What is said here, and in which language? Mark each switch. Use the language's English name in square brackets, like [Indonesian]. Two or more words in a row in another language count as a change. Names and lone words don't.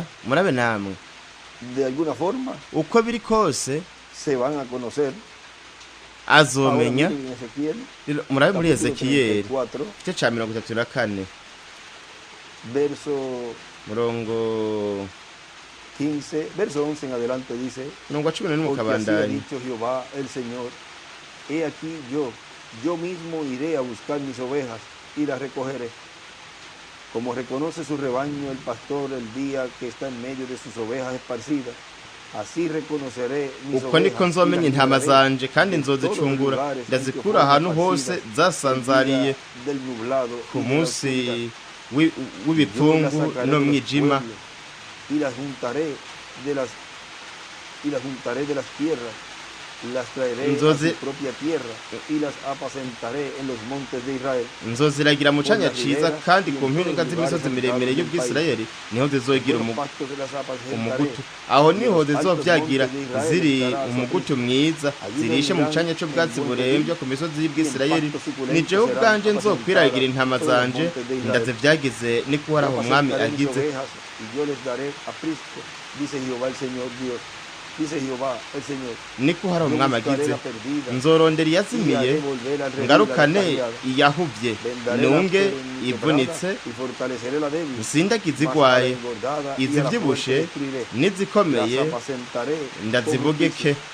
[Rundi] Murabe namwe uko biri kose azomenya. Murabe muri Ezekiyeli igice ca 34 murongo 15, [Spanish] verso 11 en adelante dice, [Rundi] murongo 11 kabandani, [Spanish] Jehová el Señor, he aquí yo mismo iré a buscar mis ovejas y las recogeré. Como reconoce su rebaño el pastor el día que está en medio de sus ovejas esparcidas, así reconoceré mis [Rundi] uko niko nzomenya intama zanje kandi nzozicungura, ndazikura ahantu hose zasanzariye ku munsi w'ibipfungu no mwijima. [Spanish] Y las juntaré de las tierras, las traeré a su propia tierra y las apacentaré en los montes de Israel. [Rundi] Nzoziragira mu canya ciza kandi ku mpinga z'imisozi miremire y'Ubwisirayeli niho zizogira umugutu. Aho niho zizovyagira ziri umugutu mwiza, zirishe mu canya c'ubwatsi buremvye ku misozi y'Ubwisirayeli. Ni jewe ubwanje nzokwiragira intama zanje, ndazivyagize ni ko haraho umwami agize. [Spanish] Y yo les daré aprisco, dice Jehová el Señor Dios. Dice Jehová el Señor, [Rundi] niko hari umwami agize, nzorondera iyazimiye ngarukane iyahuvye, nunge ivunitse, nsindagize igwaye, izivyibushe n'izikomeye ndazibugeke.